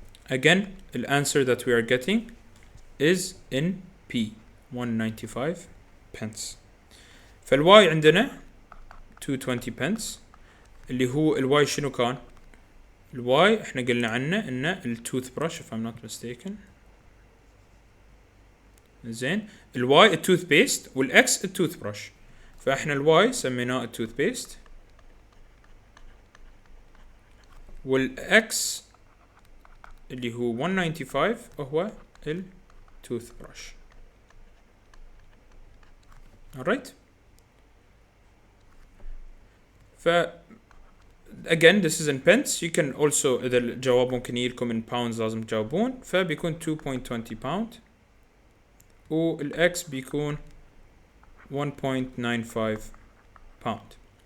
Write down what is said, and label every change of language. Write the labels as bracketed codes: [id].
[en] Again the answer that we are getting is in P 195 pence. [ar] فالواي عندنا 220 pence اللي هو الواي شنو كان؟ الواي احنا قلنا عنه انه التوث برش [en] if I'm not mistaken. [ar] زين الواي التوث بيست والاكس التوث برش فاحنا الواي سميناه التوث بيست والاكس اللي هو 195 هو التوث برش. [en] alright ف again this is in pence. you can also [ar] إذا الجواب ممكن يجيلكم in pounds لازم تجاوبون فبيكون 2.20 pound والإكس بيكون 1.95 pound.